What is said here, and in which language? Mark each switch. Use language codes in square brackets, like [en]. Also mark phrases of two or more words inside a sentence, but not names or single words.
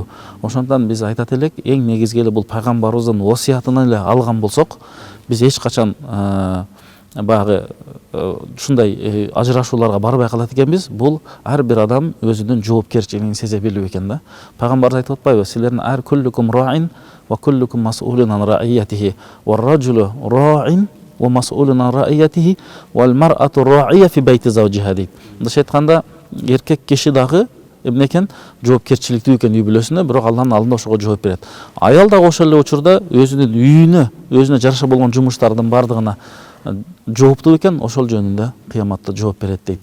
[ky] Ошондон биз айтат элек, эң негизги эле бул пайгамбарыбыздын осуятынан эле алган болсок, биз эч качан багы ушундай ажырашууларга барбай калат экенбиз. Бул ар бир адам өзүнүн жоопкерчилигин сезе билүү экен да. Пайгамбарыбыз айтып атпайбы, силердин ар [ar] كلكم راع وكلكم مسؤول عن رعيته والرجل راع ومسؤول عن رعيته والمرأة راعية في بيت زوجها дейт. [ky] Мындайча айтканда, эркек киши дагы эмне экен, жоопкерчиликтүү экен үй бүлөсүнө, бирок Алланын алдында ошого жооп берет. Аял дагы ошол эле учурда өзүнүн үйүнө, өзүнө жараша болгон жумуштардын бардыгына жооптуу экен, ошол жөнүндө кыяматта жооп берет дейт.